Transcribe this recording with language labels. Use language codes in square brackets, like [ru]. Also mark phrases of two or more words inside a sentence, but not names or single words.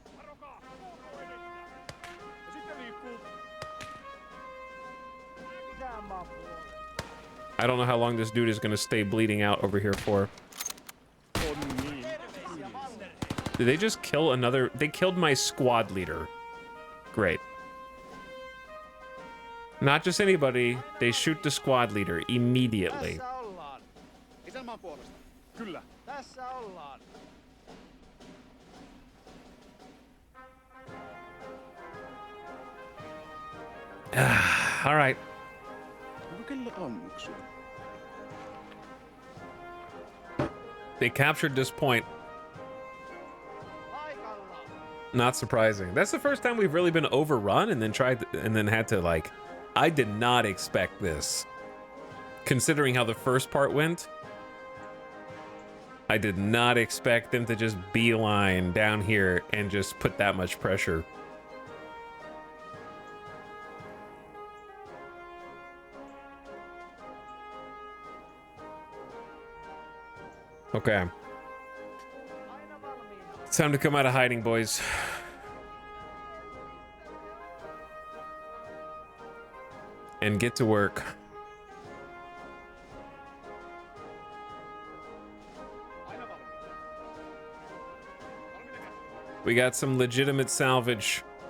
[en] I don't know how long this dude is gonna stay bleeding out over here for. Did they just kill another? They killed my squad leader. Great. Not just anybody, they shoot the squad leader immediately. [fi] Tässä ollaan. Isänmaan puolesta. Kyllä. Tässä ollaan. [en] All right. They captured this point. [fi] Paikallaan. [en] Not surprising. That's the first time we've really been overrun and then had to, like, I did not expect this. Considering how the first part went, I did not expect them to just beeline down here and just put that much pressure. Okay. [fi] Aina valmiina. [en] It's time to come out of hiding, boys. And get to work. We got some legitimate salvage.